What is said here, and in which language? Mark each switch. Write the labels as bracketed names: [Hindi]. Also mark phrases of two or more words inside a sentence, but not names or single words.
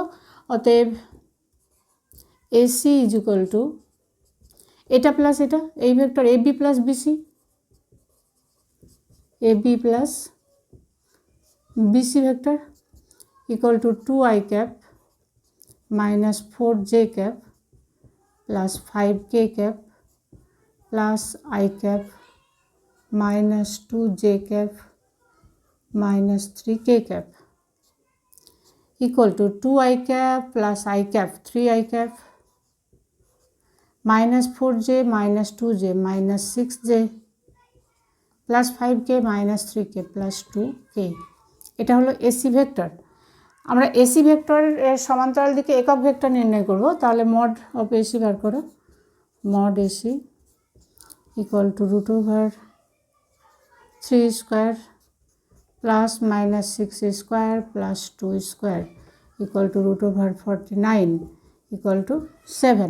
[Bangla] অতএব [English] AC is equal to [Bangla] এটা প্লাস এটা, এই ভেক্টর [English] AB plus BC, AB plus BC vector equal to 2i cap minus 4j cap plus 5k cap plus i cap minus 2j cap minus 3k cap equal to 2i cap plus I cap 3i cap minus 4j minus 2j minus 6j plus 5k minus 3k plus 2k। [Bangla] এটা হলো এসি ভেক্টর। আমরা এসি ভেক্টরের সমান্তরাল দিকে একক ভেক্টর নির্ণয় করব, তাহলে [English] mod of AC [Bangla] বার করো, [English] mod AC equal to root over 3 square plus minus 6 square plus 2 square equal to root over 49 equal to 7.